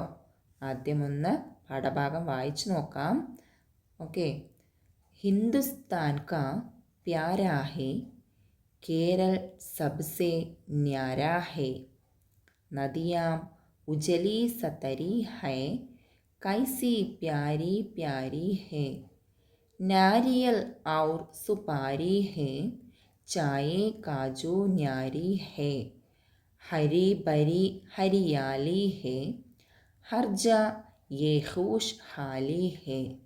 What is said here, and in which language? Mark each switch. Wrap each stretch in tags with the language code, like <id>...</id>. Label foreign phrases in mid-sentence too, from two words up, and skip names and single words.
<ml>ആദ്യം ഒന്ന് പാഠഭാഗം വായിച്ചു നോക്കാം. ഓക്കെ.</ml> <hi>हिंदुस्तान का प्यारा है, केरल सबसे न्यारा है, नदियां उजली सतरी है, कैसी प्यारी प्यारी है, नारियल और सुपारी है, चाय काजू न्यारी है, हरी भरी हरियाली है, हर जा ये खुशहाली है.</hi>